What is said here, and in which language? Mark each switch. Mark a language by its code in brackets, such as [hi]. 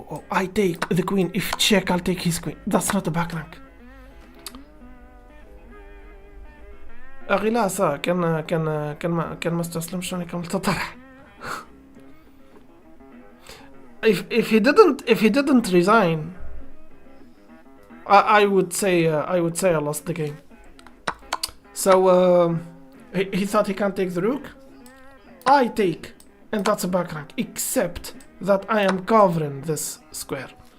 [en] I take the queen. If check, I'll take his queen. That's not a back rank. [ar] أخي لا صار كان ما استسلم شلون يكمل تطرح. [en] If he didn't resign, I would say I lost the game. So he thought he can't take the rook. I take, and that's a back rank. Except that I am covering this square.